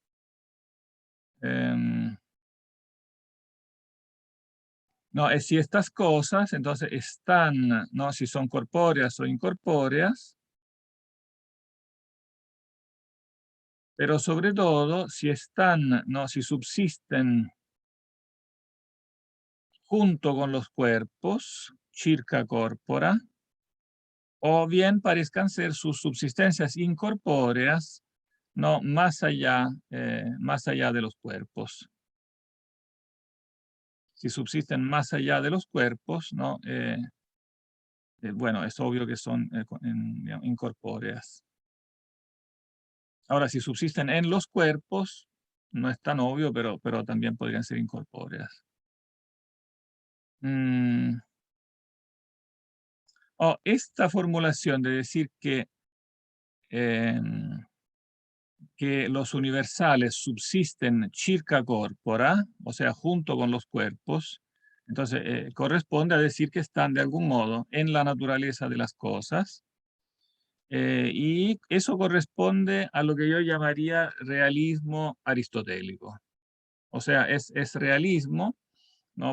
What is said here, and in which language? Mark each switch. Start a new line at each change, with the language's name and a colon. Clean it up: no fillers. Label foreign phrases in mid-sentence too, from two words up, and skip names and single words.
Spanish: No, es si estas cosas, entonces, están, ¿no? Si son corpóreas o incorpóreas, pero sobre todo, si están, ¿no? Si subsisten junto con los cuerpos,
Latin: circa corpora,
Spanish: o bien parezcan ser sus subsistencias incorpóreas, no más allá de los cuerpos. Si subsisten más allá de los cuerpos, ¿no? Bueno, es obvio que son digamos, incorpóreas. Ahora, si subsisten en los cuerpos, no es tan obvio, pero también podrían ser incorpóreas. Esta formulación de decir que los universales subsisten
Latin: circa corpora,
Spanish: o sea, junto con los cuerpos, entonces corresponde a decir que están de algún modo en la naturaleza de las cosas, y eso corresponde a lo que yo llamaría realismo aristotélico. O sea, es realismo, ¿no?